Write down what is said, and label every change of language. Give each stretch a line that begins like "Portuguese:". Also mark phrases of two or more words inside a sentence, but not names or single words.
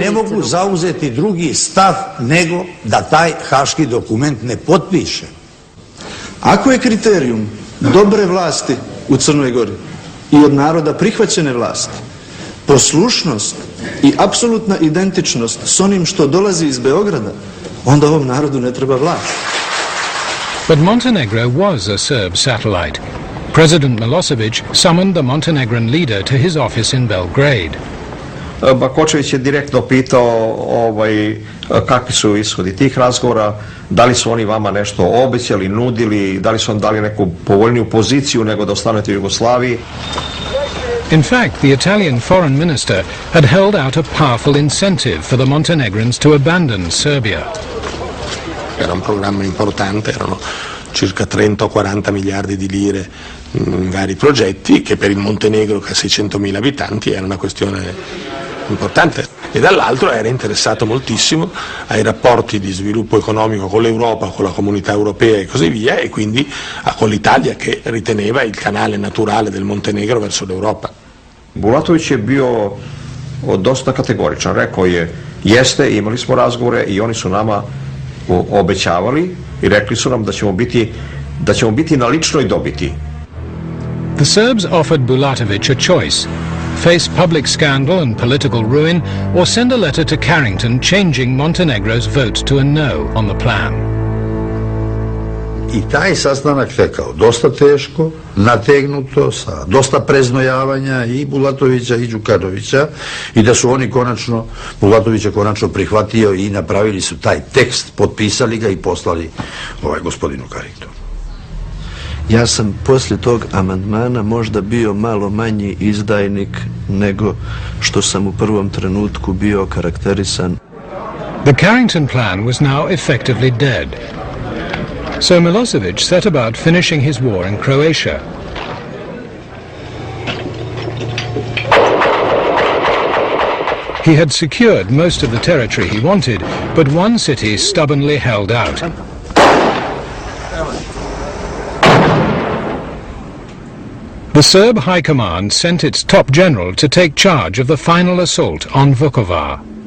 Serbian: Ja ne mogu zauzeti drugi stav nego da taj haški dokument ne potpiše. Ako je kriterijum dobre vlasti u Crnoj Gori i od naroda prihvaćene vlasti poslušnost i apsolutna identičnost s onim što dolazi iz Beograda, onda ovom narodu ne treba vlast.
English: But Montenegro was a Serb satellite. President Milosevic summoned the Montenegrin leader to his office in Belgrade.
Serbian: Bakočević je direktno pitao kakvi su ishodi tih razgovora, da li su oni vama nešto obećali, nudili, da li su vam dali neku povoljniju poziciju nego da ostanete u Jugoslaviji.
English: In fact, the Italian foreign minister had held out a powerful incentive for the Montenegrins to abandon Serbia.
Italian: Era un programma importante, erano circa 30 o 40 miliardi di lire in vari progetti che per il Montenegro che ha 600.000 abitanti era una questione importante e dall'altro era interessato moltissimo ai rapporti di sviluppo economico con l'Europa, con la comunità europea e così via e quindi con l'Italia che riteneva il canale naturale del Montenegro verso l'Europa.
Serbian: Bulatović je bio dosta kategoričan, rekao je jeste, imali smo razgovore i oni su nama obećavali i rekli su nam da ćemo biti na ličnoj dobiti.
English: The Serbs offered Bulatović a choice: face public scandal and political ruin, or send a letter to Carrington changing Montenegro's vote to a no on the plan.
Serbian: I taj sastanak tekao dosta teško, nategnuto, sa dosta preznojavanja i Bulatovića i Đukanovića i da su oni konačno, Bulatovića konačno prihvatio i napravili su taj tekst, potpisali ga i poslali gospodinu Carringtonu. Ja sam poslije tog amandmana možda bio malo manji izdajnik nego što sam u prvom trenutku bio karakterisan.
English: The Carrington plan was now effectively dead. So Milosevic set about finishing his war in Croatia. He had secured most of the territory he wanted, but one city stubbornly held out. The Serb High Command sent its top general to take charge of the final assault on Vukovar.